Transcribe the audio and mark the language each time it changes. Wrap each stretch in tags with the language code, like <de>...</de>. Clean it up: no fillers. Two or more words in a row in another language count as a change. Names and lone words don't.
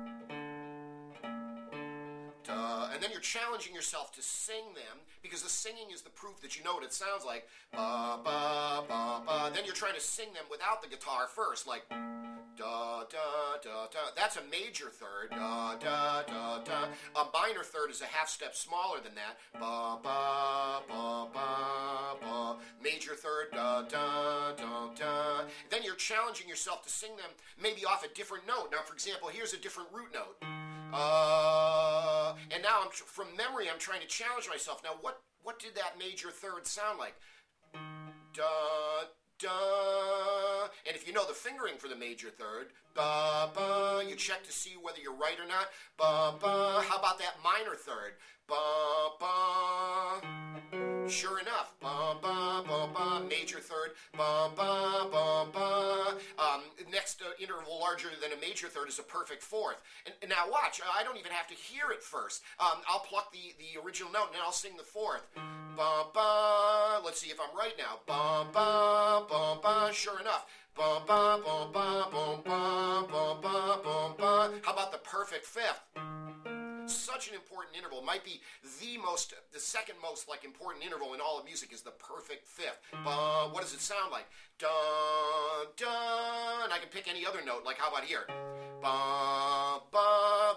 <en>And then you're challenging yourself to sing them, because the singing is the proof that you know what it sounds like. Then you're trying to sing them without the guitar first, like da da da da. That's a major third. Da da da da. A minor third is a half step smaller than that. Ba ba ba ba ba. Major third. Da da da da. Then you're challenging yourself to sing them maybe off a different note. Now, for example, here's a different root note. And now from memory, I'm trying to challenge myself. Now, what did that major third sound like? Da, da. And if you know the fingering for the major third, ba, ba, you check to see whether you're right or not. Ba, ba. How about that minor third? Ba, ba. Sure enough, ba, ba, ba, ba. Major third, ba, ba, ba, ba. Next next interval larger than a major third is a perfect fourth. And now watch, I don't even have to hear it first. I'll pluck the original note and then I'll sing the fourth. Ba ba. Let's see if I'm right now. Ba ba ba ba. Sure enough. Ba ba ba ba ba ba ba ba ba ba. How about the perfect fifth? Such an important interval. Might be the second most like important interval in all of music is the perfect fifth. What does it sound like? Dun, dun. And I can pick any other note. Like how about here? Ba, ba.</en>